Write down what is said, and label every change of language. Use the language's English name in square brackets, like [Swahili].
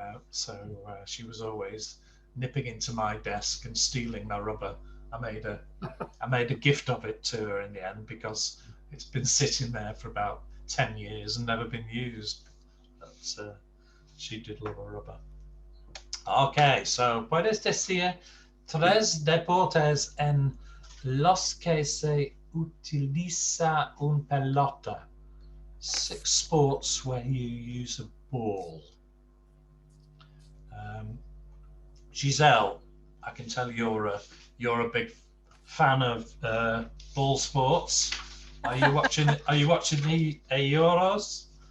[English] So she was always nipping into my desk and stealing my rubber. I made a gift of it to her in the end, because it's been sitting there for about 10 years and never been used. But She did love a rubber. [Spanish] Okay, so puedes decir tres deportes en los que se utiliza un pelota. [English] 6 sports where you use a ball. Giselle, I can tell you're a big fan of ball sports. Are you watching? Are you watching the Euros?